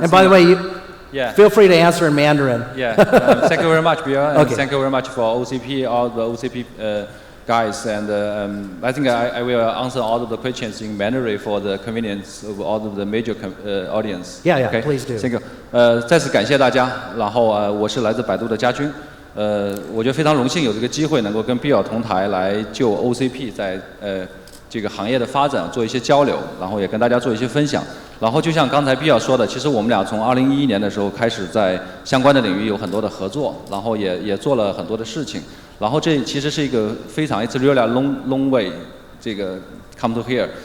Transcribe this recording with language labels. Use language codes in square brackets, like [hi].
[en] and by the way, feel free to answer in Mandarin. Yeah. Thank you very much, Bill. And okay. Thank you very much for OCP, all the OCP guys. And I think I will answer all of the questions in Mandarin for the convenience of all of the major audience. Yeah, okay? Please do. Thank you. [zh] 再次感谢大家。然后我是来自百度的家军。我觉得非常荣幸有这个机会能够跟 Bill 同台来就 OCP 在这个行业的发展做一些交流，然后也跟大家做一些分享。然后就像刚才 Bill 说的，其实我们俩从2011年的时候开始在相关的领域有很多的合作，然后也做了很多的事情。然后这其实是一个非常 [en] it's really a long way [zh] 这个 come to here。